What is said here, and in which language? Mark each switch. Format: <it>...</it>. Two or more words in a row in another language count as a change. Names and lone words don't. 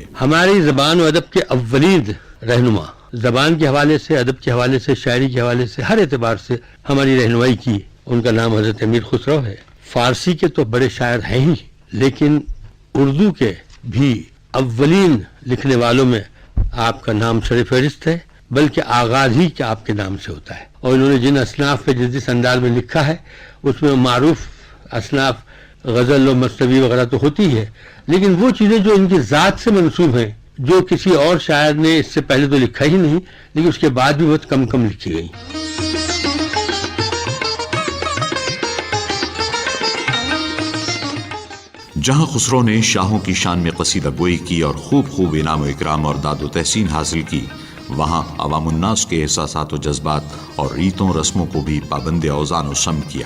<ur>ہماری زبان و ادب کے اولین رہنما، زبان کے حوالے سے، ادب کے حوالے سے، شاعری کے حوالے سے، ہر اعتبار سے ہماری رہنمائی کی ان کا نام حضرت امیر خسرو ہے. فارسی کے تو بڑے شاعر ہیں ہی، لیکن اردو کے بھی اولین لکھنے والوں میں آپ کا نام سر فہرست ہے، بلکہ آغاز ہی کہ آپ کے نام سے ہوتا ہے. اور انہوں نے جن اصناف پہ جس انداز میں لکھا ہے اس میں معروف اصناف غزل و مصنوی وغیرہ تو ہوتی ہے، لیکن وہ چیزیں جو ان کی ذات سے منسوب ہیں، جو کسی اور شاعر نے اس سے پہلے تو لکھا ہی نہیں، لیکن اس کے بعد بھی بہت کم کم لکھی گئی. جہاں خسرو نے شاہوں کی شان میں قصیدہ گوئی کی اور خوب خوب انعام و اکرام اور داد و تحسین حاصل کی، وہاں عوام الناس کے احساسات و جذبات اور ریتوں رسموں کو بھی پابند اوزان و سم کیا.</ur>